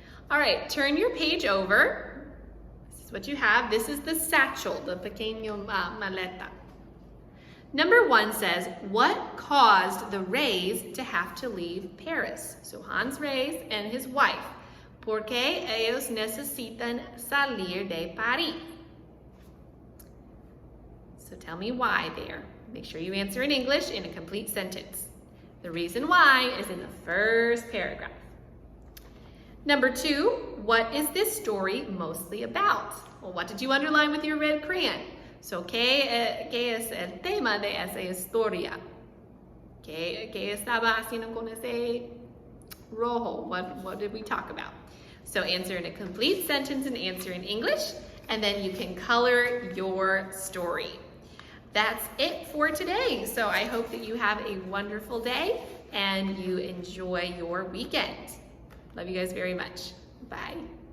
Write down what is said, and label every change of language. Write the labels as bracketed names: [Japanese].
[English] All right, turn your page over. This is what you have. This is the satchel, the [Spanish] pequeño maleta. [English] Number 1 says, what caused the Reys to have to leave Paris? So Hans Reys and his wife. [Spanish] ¿Por qué ellos necesitan salir de París? [English] So tell me why there. Make sure you answer in English in a complete sentence. The reason why is in the first paragraph. Number 2, what is this story mostly about? Well, what did you underline with your red crayon? [Spanish] So, ¿qué es el tema de esa historia? ¿Qué estaba haciendo con ese rojo? [English] What did we talk about? So answer in a complete sentence and answer in English, and then you can color your story. That's it for today. So I hope that you have a wonderful day and you enjoy your weekend. Love you guys very much. Bye.